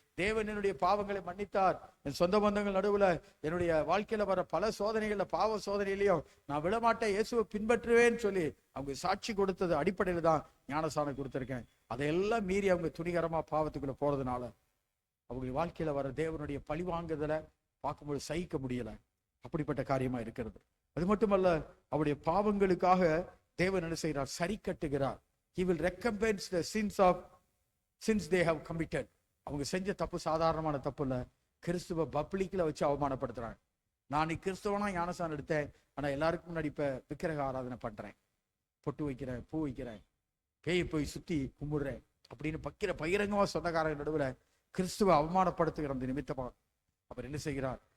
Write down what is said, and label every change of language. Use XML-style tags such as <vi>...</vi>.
<ta>தேவன் என்னுடைய பாவங்களை மன்னித்தார். என் சொந்த பந்தங்கள் நடுவுல என்னுடைய வாழ்க்கையில வர பல சோதனைகள்ல, பாவ சோதனையிலையும் நான் விடமாட்டேன், இயேசுவை பின்பற்றுவேன்னு சொல்லி அவங்க சாட்சி கொடுத்தது அடிப்படையில தான் ஞானஸ்நானம் கொடுத்திருக்கேன். அதையெல்லாம் மீறி அவங்க துணிகரமா பாவத்துக்குள்ள போறதுனால அவங்க வாழ்க்கையில வர தேவனுடைய பழிவாங்குதலை பார்க்கும்போது சகிக்க முடியல. அப்படிப்பட்ட காரியமா இருக்கிறது. அது மட்டுமல்ல, அவருடைய பாவங்களுக்காக தேவன் என்ன செய்கிறார்? சரி கட்டுகிறார்.</ta> <en>He will recompense the sins they have committed.</en> <ta>அவங்க செஞ்ச தப்பு சாதாரணமான தப்பு இல்ல. கிறிஸ்துவ பப்ளிக்ல வச்சு அவமானப்படுத்துறாங்க. நான் நீ கிறிஸ்துவனா ஞானஸ்நானம் எடுத்தேன், ஆனா எல்லாருக்கும் முன்னாடி இப்ப விக்கிரக ஆராதனை பண்றேன், பொட்டு வைக்கிறேன், பூ வைக்கிறேன், பேய் போய் சுத்தி கும்பிடுறேன் அப்படின்னு பகிரங்கமா சொந்தக்காரங்க நடுவுல கிறிஸ்துவ அவமானப்படுத்துகிற அந்த நிமித்தமா அவர் என்ன செய்கிறார்?</ta>